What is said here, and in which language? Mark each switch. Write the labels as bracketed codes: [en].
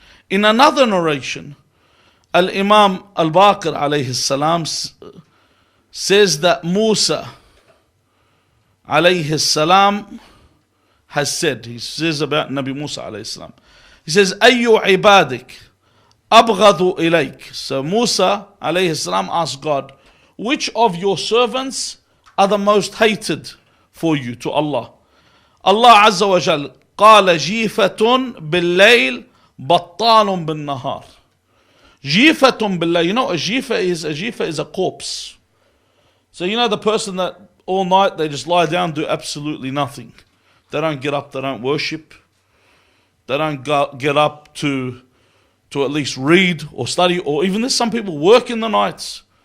[en] In another narration, Al-Imam Al-Baqir alayhi salam says that Musa alayhi salam has said, he says about Nabi Musa alayhi salam, he says, [ar] Ayyu ibadik abghadu ilayk. [en] So Musa alayhi salam asked God, which of your servants are the most hated for you to Allah? Allah Azza wa Jal [ar] قال جيفة بالليل بطال بالنهار. جيفة بالليل. [en] You know a jifa is a corpse. So you know the person that all night they just lie down, do absolutely nothing. They don't get up, they don't worship. They don't get up to at least read or study, or even there's some people work in the nights.